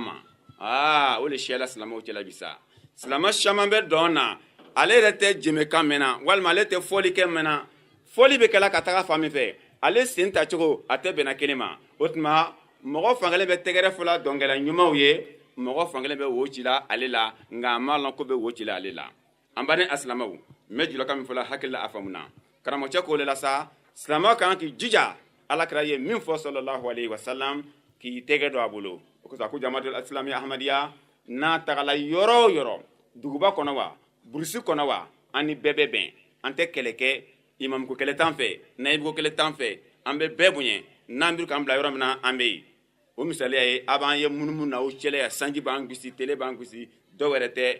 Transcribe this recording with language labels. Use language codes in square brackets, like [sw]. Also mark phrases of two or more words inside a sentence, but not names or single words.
[bm] ma o le siyala silamɛw cɛla bi sa silamɛ caman bɛ dɔn na ale yɛrɛ tɛ jemekan mɛn na walima ale tɛ fɔli kɛ mɛn na fɔli bɛ kɛla ka taga fan min fɛ ale sen ta cogo a tɛ bɛnna kelen ma o tuma mɔgɔ fankelen bɛ tɛgɛrɛ fɔla dɔnkɛla ɲumanw ye mɔgɔ fankelen bɛ wo cila ale la nka a ma lɔn ko bɛ wo cila ale la an baden asilamɛw n bɛ julaka min fɔla hakili la a faamuna karamɔgɔcɛ ko le la sa silamɛw kan k'i jija alakira ye min fɔ [ar] صلى الله عليه وسلم [bm] k'i tɛgɛ don a bolo o kosɔn a ko jamaatul islami ahmadiya n'a tagala yɔrɔ o yɔrɔ duguba kɔnɔ wa burusi kɔnɔ wa an ni bɛɛ bɛ bɛn an tɛ kɛlɛ kɛ imamuko kɛlɛ t'an fɛ nayibuko kɛlɛ t'an fɛ an bɛ bɛɛ bonya n'an bɛ k'an bila yɔrɔ min na an bɛ yen o misaliya ye a b'an ye munumunu na o cɛlɛya sanji b'an gosi tele b'an gosi dɔw wɛrɛ tɛ